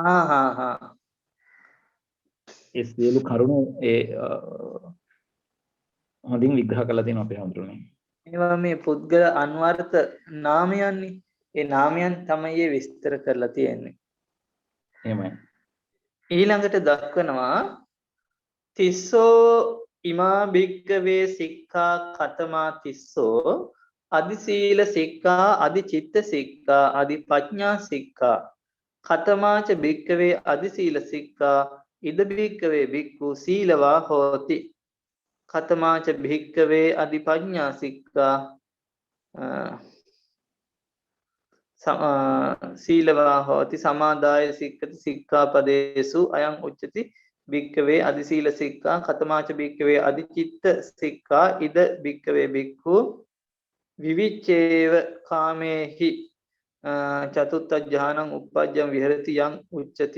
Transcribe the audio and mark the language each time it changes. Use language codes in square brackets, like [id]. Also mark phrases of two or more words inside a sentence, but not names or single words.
[si] ඒ සියලු කරුණු හොඳින් විග්‍රහ කරලා තියෙනවා අපේ හඳුරන්නේ. ඒවා මේ පුද්ගල අන්වර්ථ නාමයන්නේ. ඒ නාමයන් තමයි විස්තර කරලා තියෙන්නේ. එහෙමයි. ඊළඟට දක්වනවා [pi] තිස්සෝ ඉමා භික්කවේ සික්ඛා කතමා තිස්සෝ අදි සීල සික්ඛා අදි චිත්ත සික්ඛා අදි ප්‍රඥා සික්ඛා කතමාච භික්කවේ අදි සීල සික්ඛා ඉද භික්කවේ භික්ඛු සීලවා හෝති කතමාච භික්කවේ අදි ප්‍රඥා සික්ඛා සීලවා හෝති සමාදාය සික්ඛති සික්ඛාපදේසු අයං උච්චති භික්කවේ අදි සීල සික්ඛා කතමාච භික්කවේ අදි චිත්ත සික්ඛා ඉද භික්කවේ භික්ඛු විවිච්ඡේව කාමේහි චතුත්ථ ඥානං uppajjam විහෙරති යං උච්චති